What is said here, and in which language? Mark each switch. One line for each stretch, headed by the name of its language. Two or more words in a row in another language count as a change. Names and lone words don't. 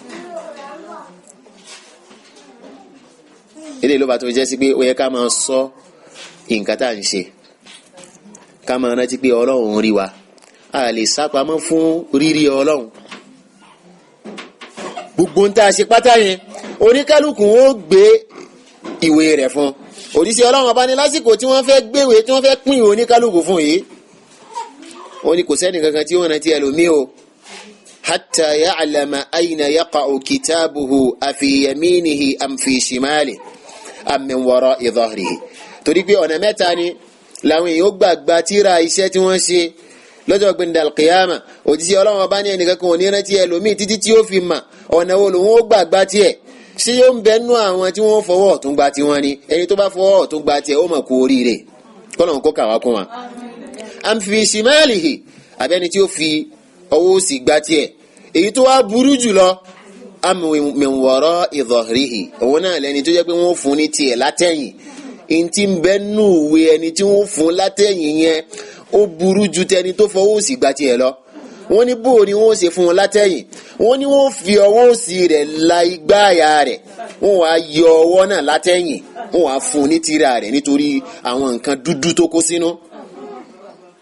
Yoruba: eléyìí ló bá tó jẹ́ sí pé ó yẹ ká máa sọ nǹkan tá à ń ṣe ká máa rántí pé Ọlọ́run rí wa a lè sápamọ́ fún rírí Ọlọ́run. gbogbo ń tá a ṣe pátá yẹn oníkálukú ó gbé ìwé rẹ̀ fún òjíṣẹ́ Ọlọ́run ọba ní lásìkò tí wọ́n fẹ́ gbéwèé tí wọ́n fẹ́ pín ìwé oníkálukú fún yìí ó ní kò sẹ́ni kankan tí ó rántí ẹlòmíì o
Arabic: حتى يعلم أين يقع كتابه أفي يمينه أم في شماله أم من وراء ظهره.
Yoruba: torí pé ọ̀nà mẹ́ta ni làwọn èèyàn gbàgbà tírà iṣẹ́ tí wọ́n ṣe lọ́jọ́ gbẹ̀ndẹ̀ alqiyama òjíṣẹ́ Ọlọ́run ọba ní ẹnìkan kan ò ní rántí ẹlòmíì títí tí ó fi mà ọ̀nà wo lòun ó gbàgbà tiẹ̀ ṣé yóò ń bẹnu àwọn tí wọ́n fọwọ́ ọ̀tún gba tiwọn ni ẹni tó bá fọwọ́ ọ̀tún gba tiẹ̀ ó mọ̀ kú oríire kọ́nà kó kà wá kún wa.
Arabic: أم في شماله
Yoruba: abẹ́ni tí ó fi ọwọ́ òsì gba tiẹ̀ èyí tó wá burú jùlọ
Arabic: أم من وراء ظهره
Yoruba: òun náà lẹni tó jẹ́ pé wọ́n fún ní tiẹ̀ látẹ̀yìn ntí ń bẹ nù wé ẹni tí wọ́n fún látẹ̀yìn yẹn ó burú ju tẹni tó fọwọ́ òsì gba tiẹ̀ lọ. wọ́n ní bó ni wọ́n ṣe fún wọn látẹ̀yìn wọ́n ní wọ́n fi ọwọ́ òsì rẹ̀ la igbá àyà rẹ̀ wọ́n wá yọ ọwọ́ náà látẹ̀yìn wọ́n wá fún ní tírà rẹ̀ nítorí àwọn nǹkan dúdú tó kó sínú.